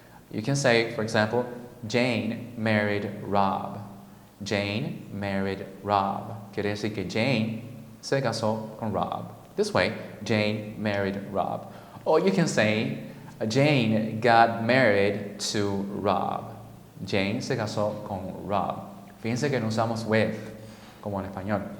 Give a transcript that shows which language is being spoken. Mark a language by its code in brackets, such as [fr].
[en] You can say, for example, Jane married Rob. Jane married Rob. [es] Quiere decir que Jane se casó con Rob. [en] This way, Jane married Rob. Or you can say, Jane got married to Rob. [es] Jane se casó con Rob. Fíjense que no usamos with, como en español.